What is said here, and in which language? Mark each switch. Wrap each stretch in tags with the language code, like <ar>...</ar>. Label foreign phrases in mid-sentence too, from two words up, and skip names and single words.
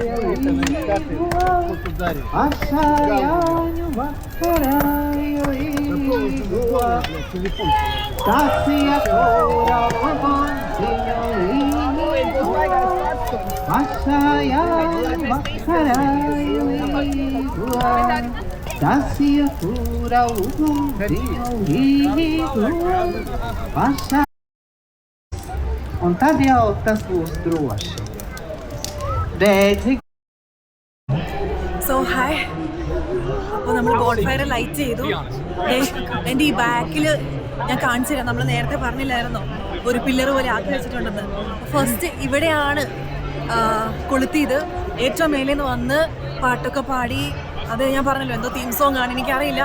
<lv>līgua, Ašā Jāņu vakarā līgua, Tasija kura ugunziņu līgua, Ašā Jāņu vakarā līgua, Tasija kura ugunziņu līgua, Ašā. Un tad jau tas būs droši. Dēļ</lv> <en>so hi.</en> <ml>അപ്പോൾ നമ്മൾ</ml> <en>bonfire light</en> <ml>ചെയ്തു. എൻ്റെ ഈ ബാക്കിൽ ഞാൻ കാണിച്ചു തരാം. നമ്മൾ നേരത്തെ പറഞ്ഞില്ലായിരുന്നോ ഒരു പില്ലർ പോലെ ആക്കി വെച്ചിട്ടുണ്ടെന്ന്. ഫസ്റ്റ് ഇവിടെയാണ് കൊളുത്തിയത്. ഏറ്റവും മേലെ നിന്ന് വന്ന് പാട്ടൊക്കെ പാടി, അത് ഞാൻ പറഞ്ഞല്ലോ എന്തോ</ml> <en>theme song</en> <ml>ആണ്, എനിക്കറിയില്ല.</ml>